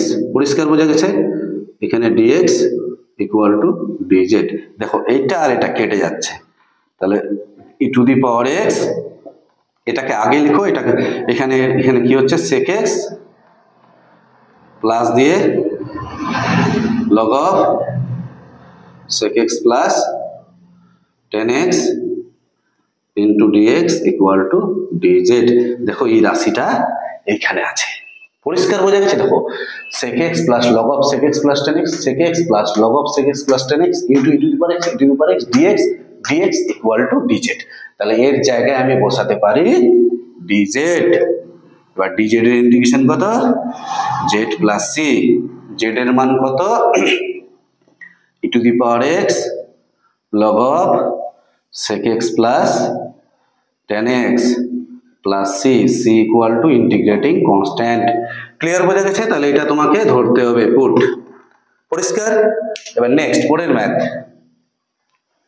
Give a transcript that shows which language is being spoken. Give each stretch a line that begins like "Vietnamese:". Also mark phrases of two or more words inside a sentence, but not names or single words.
Bangla: পরিষ্কার বোঝা গেছে? এখানে
English: dx equal to dz.
Bangla: দেখো এইটা আর এটা কেটে যাচ্ছে, তাহলে
English: e to the power x,
Bangla: এটাকে আগে লিখো, এটাকে এখানে এখানে কি হচ্ছে
English: sec x plus
Bangla: দিয়ে
English: log of sec x plus 10x into dx equal to dz।
Bangla: দেখো এই রাশিটা এইখানে আছে, পরিষ্কার বোঝা গেছে?
English: দেখো sec x plus log of sec x plus 10x, sec x plus log of sec x plus 10x into e to the power x, e to the power x dx, dx equal to dz।
Bangla: তাহলে এর জায়গায় আমি বসাতে পারি dz। এবার dz এর ইন্টিগ্রেশন কত,
English: z plus c,
Bangla: z এর মান কত
English: e to the power x log of sec x plus 10x plus c, c equal to integrating constant।
Bangla: ক্লিয়ার বোঝা গেছে? তাহলে এটা তোমাকে ধরতে হবে পুট। পরিষ্কার? এবার নেক্সট পরের ম্যাথ,